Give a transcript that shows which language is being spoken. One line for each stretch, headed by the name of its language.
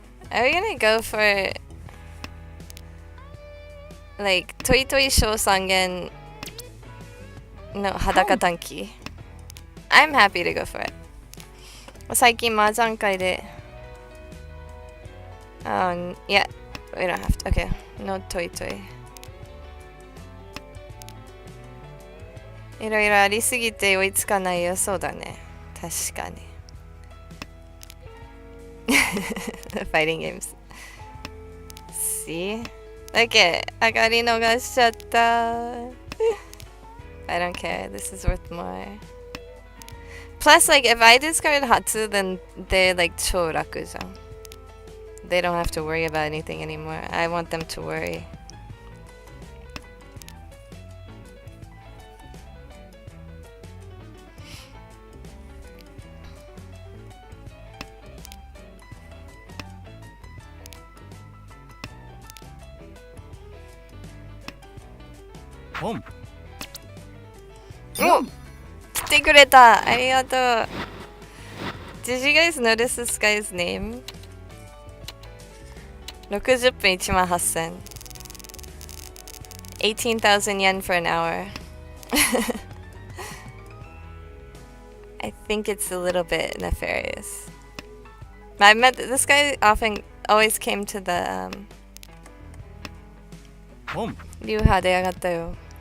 English: Are we gonna go for like Toi Toi Shousangen no Hadaka Tanki? I'm happy to go for it.
Japanese: 最近麻雀会で
English: yeah, we don't have to. Okay, no Toi Toi.
Japanese: いろいろありすぎて追いつかないよ。そうだね。確かに。
English: Fighting games. See?
Japanese: Okay, 上がり逃しちゃった。
English: I don't care. This is worth more. Plus, like, if I discard Hatsu, then they're like
Japanese: 超楽じゃん。
English: They don't have to worry about anything anymore. I want them to worry. Oh!
Japanese: 来てくれた。ありがとう。
English: Did you guys notice this guy's name?
Japanese: 60分18,000.
English: 18,000 yen for an hour. I think it's a little bit nefarious. I met this guy always came to the Ryuha
Japanese: で上がったよ。